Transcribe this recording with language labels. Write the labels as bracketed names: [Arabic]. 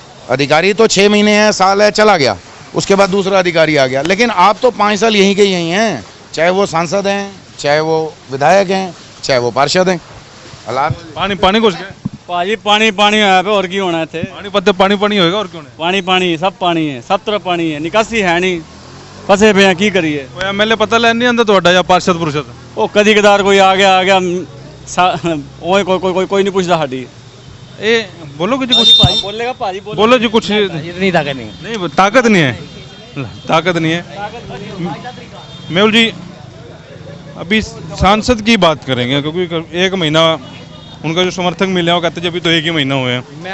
[Hindi] अधिकारी तो 6 महीने है, साल है, चला गया, उसके बाद दूसरा अधिकारी आ गया, लेकिन आप तो 5 साल यहीं के यहीं हैं, चाहे वो सांसद हैं, चाहे वो विधायक हैं, चाहे वो पार्षद हैं। हालात पानी घुस गए। [Punjabi] ਭਾਜੀ ਪਾਣੀ ਪਾਣੀ ਹੋਇਆ ਪਿਆ ਹੋਰ ਕੀ ਹੋਣਾ ਇੱਥੇ [Hindi] पानीपत पानी पानी होएगा और क्यों नहीं [Punjabi] ਪਾਣੀ ਪਾਣੀ ਸਭ ਪਾਣੀ ਹੈ ਸਭ ਤਰ੍ਹਾਂ ਪਾਣੀ ਹੈ ਨਿਕਾਸੀ ਹੈ ਨਹੀਂ ਫਸੇ ਪਏ ਆ ਕੀ ਕਰੀਏ कोई एमएलए पता लेन नहीं आंदा ਤੁਹਾਡਾ ਜਾਂ ਪਾਰਸ਼ਦ ਪੁਰਸ਼ਦ ਉਹ ਕਦੀ ਕਦਾਰ ਕੋਈ ਆ ਗਿਆ ਉਹ ਕੋਈ ਨਹੀਂ ਪੁੱਛਦਾ ਸਾਡੀ [Hindi] ਇਹ बोलोगे जी कुछ [Punjabi] ਬੋਲੇਗਾ ਭਾਜੀ [Hindi] बोलो जी कुछ इतनी ताकत नहीं नहीं ताकत नहीं है ताकत नहीं है मेहुल जी अभी सांसद की बात करेंगे क्योंकि एक महीना उनका जो समर्थक मिले हैं वो कहते हैं अभी तो एक ही महीना हुए हैं।